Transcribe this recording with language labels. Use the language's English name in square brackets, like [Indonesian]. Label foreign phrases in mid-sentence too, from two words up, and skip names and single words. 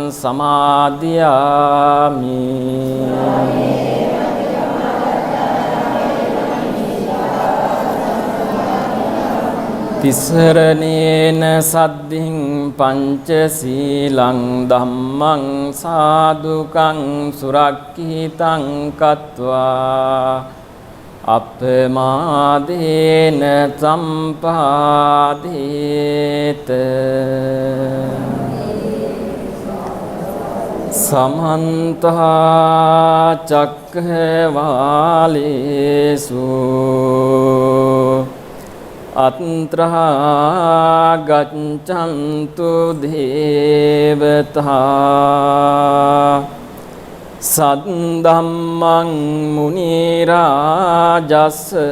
[Pali] සමාදියාමි තිසරණේන සද්ධින් පංචශීලං ධම්මං සාදුකං සුරක්ඛිතං කତ୍වා අපමාදේන සම්පාදේත සමන්ත චක්ඛවාලේසු අත්‍රා ගච්ඡන්තු දේවතා සද්දම්මං මුනි රාජස්